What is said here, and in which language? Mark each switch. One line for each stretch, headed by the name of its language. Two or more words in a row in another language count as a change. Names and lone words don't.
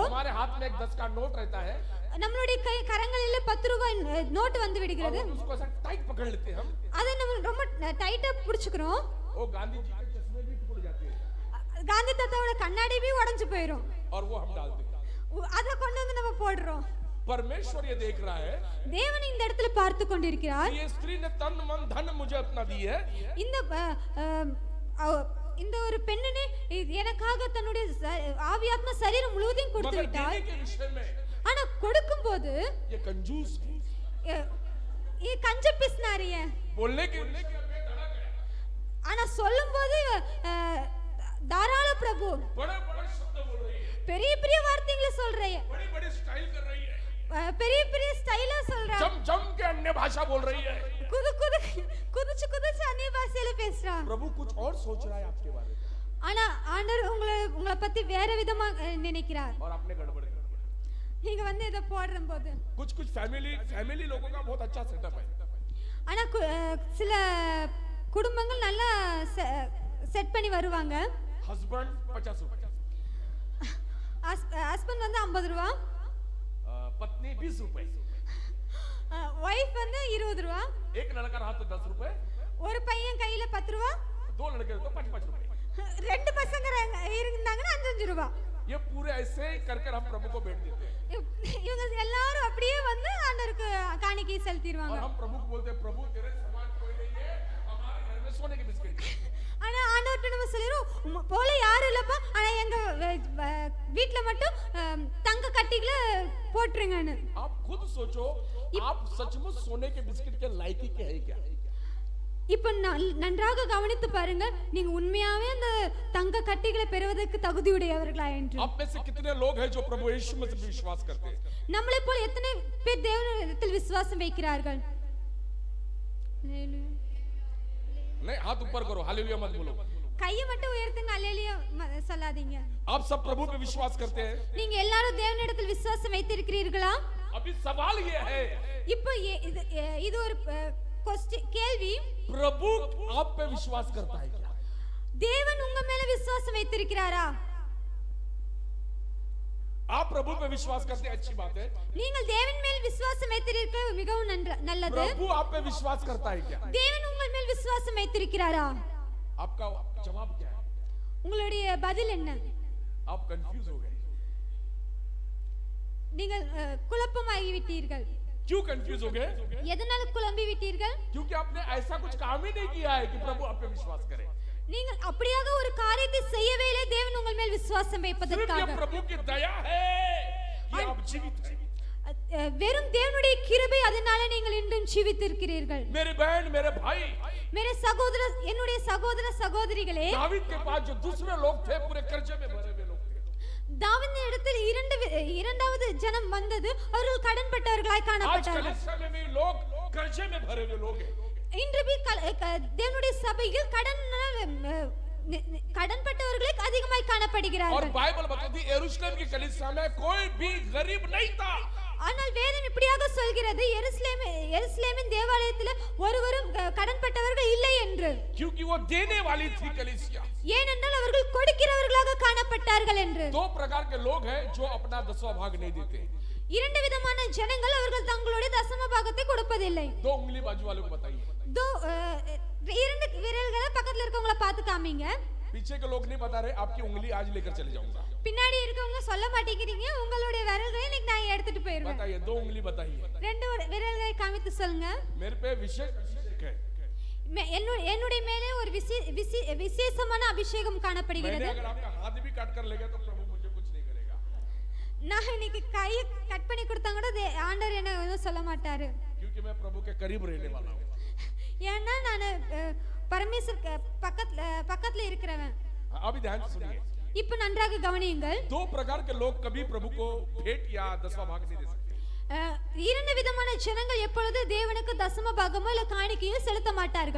Hindi: हमारे हाथ में एक 10 का नोट रहता है
Tamil: நம்மளுடைய கரங்களில் 10 ரூபாய் நோட் வந்து
Hindi: और
Tamil: விடுகிறது.
Hindi: उसको ऐसा टाइट पकड़ लेते हैं हम,
Tamil: அதை நம்ம ரொம்ப டைட்டா பிடிச்சுக்கிறோம்.
Hindi: वो गांधी जी के चश्मे भी टूट जाते हैं
Tamil: காந்தி தாத்தாவோட கண்ணாடி भी உடைஞ்சு போயிடும்.
Hindi: और वो हम डालते हैं.
Tamil: அதை கொண்டு வந்து நம்ம போடுறோம்.
Hindi: परमेश्वर ये देख रहा है
Tamil: தேவன் இந்த இடத்துல பார்த்து கொண்டிருக்கிறார்.
Hindi: ये स्त्री ने तन मन धन मुझे अपना दी है,
Tamil: இந்த ஒரு பெண்ணனே எனக்காக தன்னுடைய ஆவி ஆத்மா சரீரம் முழுவதையும் கொடுத்து
Hindi: मगर
Tamil: விட்டார்.
Hindi: देने के विषय में
Tamil: ஆனா கொடுக்கும்போது
Hindi: ये कंजूस है.
Tamil: கஞ்ச பிஸ்னாரிய
Hindi: बोलने के में धड़क है.
Tamil: ஆனா சொல்லும்போது தாராள பிரபு
Hindi: बड़े बड़े शब्द बोल रही है,
Tamil: பெரிய பெரிய வார்த்தைகளை சொல்றீங்க,
Hindi: बड़ी बड़ी स्टाइल कर रही है,
Tamil: பெரிய பெரிய ஸ்டைலா சொல்றா,
Hindi: जम जम के अन्य भाषा बोल रही है.
Tamil: குதிச்சு அந்நிய பாஷையில பேசுறா.
Hindi: प्रभु कुछ और सोच रहा है आपके बारे में
Tamil: ஆனா ஆண்டவர் உங்களை பத்தி வேற விதமா நினைக்கிறார்.
Hindi: और आपने गड़बड़ कर दिया.
Tamil: நீங்க வந்து இத போடும்போது
Hindi: कुछ फैमिली लोगों का बहुत अच्छा सेटअप है,
Tamil: ஆனா சில குடும்பங்கள் நல்லா செட் பண்ணி வருவாங்க.
Hindi: हस्बैंड 50 रुपए,
Tamil: ஹஸ்பண்ட் வந்து 50 ரூபாய்,
Hindi: पत्नी 20 रुपए,
Tamil: வைஃப் வந்து 20 ரூபாய்,
Hindi: एक लड़का रहा तो 10 रुपए,
Tamil: ஒரு பையன் கையில 10 ரூபாய்,
Hindi: 2 लड़के तो 5 रुपए.
Tamil: ரெண்டு பசங்க இருந்தாங்கன்னா 5 ரூபாய்.
Hindi: ये पूरे ऐसे ही कर हम प्रभु को भेंट देते हैं
Tamil: இவங்க எல்லாரும் அப்படியே வந்து ஆண்டவருக்கு காணிக்கை
Hindi: और
Tamil: செலுத்திடுவாங்க.
Hindi: हम प्रभु को बोलते हैं प्रभु तेरे समान कोई नहीं है हमारे घर में सोने के बिस्किट
Tamil: ஆனா ஆண்டவர்ட்ட நம்ம சொல்லிடுவோம் போல யாரும் இல்லப்பா, ஆனா எங்க வீட்ல மட்டும் தங்க கட்டிகளை போட்டுருங்கன்னு.
Hindi: आप खुद सोचो आप सचमुच सोने के बिस्किट के लायकी के है क्या?
Tamil: இப்ப நன்றாக கவனித்து பாருங்க, நீங்க உண்மையாவே அந்த தங்க கட்டிகளை பெறுவதற்கு தகுதியுடையவர்களா என்று.
Hindi: आप में से कितने लोग हैं जो प्रभु यीशु में विश्वास करते हैं?
Tamil: நம்மளை போல எத்தனை பேர் தேவனிடத்தில் விசுவாசம் வைக்கிறார்கள்?
Hindi: नहीं, हाथ ऊपर करो, हालेलुया मत बोलो.
Tamil: கையை மட்டும் உயர்த்துங்க, அல்லேலூயா சொல்லாதீங்க.
Hindi: आप सब प्रभु पे विश्वास करते हैं?
Tamil: நீங்க எல்லாரும் தேவனிடத்தில் விசுவாசம் வைத்திருக்கிறீர்களா?
Hindi: अभी सवाल ये है,
Tamil: இப்போ இது ஒரு கேள்வி.
Hindi: प्रभु आप पे विश्वास करता है क्या?
Tamil: தேவன் உங்க மேல விசுவாசம் வைத்திருக்கிறாரா?
Hindi: आप प्रभु पे विश्वास करते हैं, अच्छी बात है.
Tamil: நீங்கள் தேவன் மேல் விசுவாசம் வைத்திருக்கிறது மிகவும் நல்லது.
Hindi: प्रभु आप पे विश्वास करता है क्या?
Tamil: தேவன் உங்கள் மேல் விசுவாசம் வைத்திருக்கிறாரா?
Hindi: आपका जवाब क्या है?
Tamil: உங்களுடைய பதில் என்ன?
Hindi: आप कंफ्यूज हो गए.
Tamil: நீங்கள் குழப்பமாகி விட்டீர்கள்.
Hindi: क्यों कंफ्यूज हो गए?
Tamil: எதனால குழம்பி விட்டீர்கள்?
Hindi: क्योंकि आपने ऐसा कुछ काम ही नहीं किया है कि प्रभु आप पे विश्वास करे.
Tamil: நீங்கள் அப்படியாக ஒரு காரியத்தை செய்யவே இல்லை தேவன் உங்கள் மேல் விசுவாசம்
Hindi: सिर्फ
Tamil: வைப்பதற்காக.
Hindi: ये प्रभु की दया है कि आप जीवित हैं.
Tamil: வெறும் தேவனுடைய கிருபை, அதனால நீங்கள் இன்றும் ஜீவித்திருக்கிறீர்கள்.
Hindi: मेरे बहन मेरे भाई,
Tamil: मेरे சகோதர என்னுடைய சகோதர சகோதரிகளே,
Hindi: दावीद के पास जो दूसरे लोग थे पूरे कर्जे में भरे हुए लोग थे.
Tamil: தாவீதின் இடத்தில் இரண்டாவது ஜனம் வந்தது, அவர்கள் கடன்பட்டவர்களாய்
Hindi: आज
Tamil: காணப்பட்டார்கள்.
Hindi: कलीसिया में भी लोग कर्जे में भरे हुए लोग हैं.
Tamil: இன்று தேவனுடைய சபையில் கடன்பட்டவர்களே அதிகமாய் காணப்படுகிறார்கள்.
Hindi: और बाइबल बताती है यरूशलेम की कलीसिया में कोई भी गरीब नहीं था.
Tamil: ஆனால் வேதம் இப்படியாக சொல்கிறது, எருசலேமின் தேவாலயத்தில் ஒருவரும் கடன்பட்டவர்கள் இல்லை என்று.
Hindi: क्योंकि वो देने वाली थी कलीसिया.
Tamil: ஏனென்றால் அவர்கள் கொடுக்கிறவர்களாக காணப்பட்டார்கள் என்று.
Hindi: दो प्रकार के लोग हैं जो अपना 10वां भाग नहीं देते.
Tamil: இரண்டு விதமான ஜனங்கள், அவர்கள் தங்களுடைய தசம பாகத்தை கொடுப்பதில்லை.
Hindi: 2 उंगली बाजू वालों को बताइए.
Tamil: இரண்டு விரல்களை பக்கத்துல இருக்கவங்கள பார்த்து காமிங்க.
Hindi: पीछे के लोग नहीं बता रहे, आपकी उंगली आज लेकर चले जाऊंगा.
Tamil: பின்னாடி இருக்கவங்க சொல்ல மாட்டேங்கிறீங்க, உங்களுடைய விரல்களை இன்னைக்கு நான் எடுத்துட்டு போயிருவேன்.
Hindi: बताइए, 2 उंगली बताइए.
Tamil: ரெண்டு விரல்களை காமித்து சொல்லுங்க.
Hindi: मेरे पे विशेष है.
Tamil: என்னுடைய மேலே ஒரு விசேஷமான அபிஷேகம் காணப்படுகிறது.
Hindi: मैंने अगर आपका हाथ भी काट कर ले गया तो प्रभु मुझे कुछ नहीं करेगा.
Tamil: நான் இன்னைக்கு கையை கட் பண்ணி கொடுத்தா கூட ஆண்டவர் என்ன எதுவும் சொல்ல மாட்டாரு.
Hindi: क्योंकि मैं प्रभु के करीब रहने वाला हूँ.
Tamil: ஏன்னா நான் பரமேஸ்வர் பக்கத்துல இருக்கிறவன்.
Hindi: अभी ध्यान से सुनिए.
Tamil: இப்ப நன்றாக கவனியுங்கள்.
Hindi: 2 प्रकार के लोग कभी प्रभु को भेंट या 10वां भाग नहीं दे सकते.
Tamil: இரண்டு விதமான ஜனங்கள் எப்பொழுது தேவனுக்கு தசம பாகமோ இல்ல காணிக்கையோ செலுத்த மாட்டார்கள்.